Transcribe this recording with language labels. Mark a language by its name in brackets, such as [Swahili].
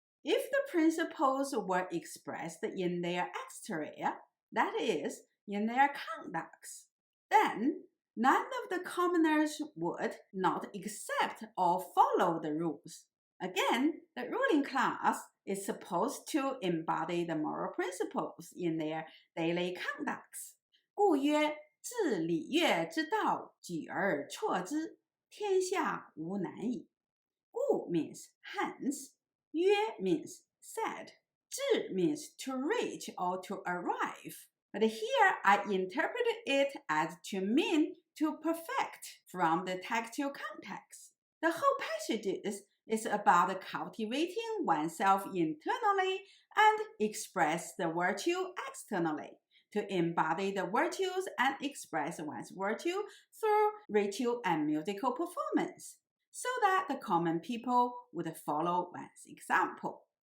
[English] If the principles were expressed in their exterior, that is, in their conducts, then none of the commoners would not accept or follow the rules. Again, the ruling class is supposed to embody the moral principles in their daily conducts. [Chinese] 故曰：治礼乐之道，举而错之，天下无难矣。 [English] 故 means hence, 曰 means said, 治 means to reach or to arrive. But here I interpreted it as to mean to perfect from the textual context. The whole passage is about cultivating oneself internally and express the virtue externally, to embody the virtues and express one's virtue through ritual and musical performance, so that the common people would follow one's example.